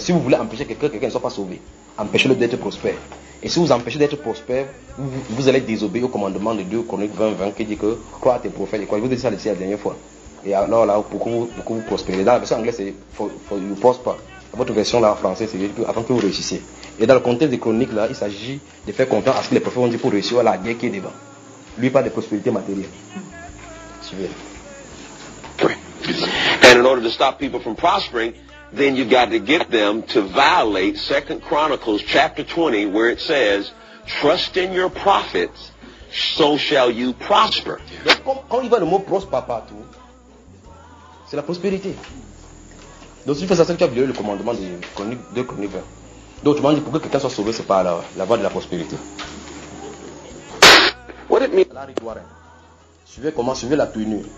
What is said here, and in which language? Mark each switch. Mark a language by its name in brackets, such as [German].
[French] Si vous voulez empêcher quelqu'un ne soit pas sauvé, empêchez-le d'être prospère. Et si vous empêchez d'être prospère, vous allez désobéir au commandement de Dieu, Chronique 20:20, qui dit que crois à tes prophètes. Quoi, je vous ai dit ça ici la dernière fois. Et alors là, pour que vous prospérez. Dans la version anglaise, c'est [English] for you prosper. [French] Votre version là en français, c'est afin que vous réussissiez. Et dans le contexte des chroniques là, il s'agit de faire confiance à ce que les prophètes ont dit pour réussir à la guerre qui est devant. Lui parle de prospérité matérielle. Tu veux. [English] And in order to stop people from prospering, then you got to get them to violate 2 Chronicles chapter 20, where it says, trust in your prophets, so shall you prosper. [French] Donc, quand il va le mot prospère partout, c'est la prospérité. Donc, si tu fais ça, c'est que tu as violé le commandement de Chronique 20. Donc, tu m'as dit, pour que quelqu'un soit sauvé, c'est par la voie de la prospérité. [English] What it means? [French] Larry Warren. Suivez comment, suivez la tenue.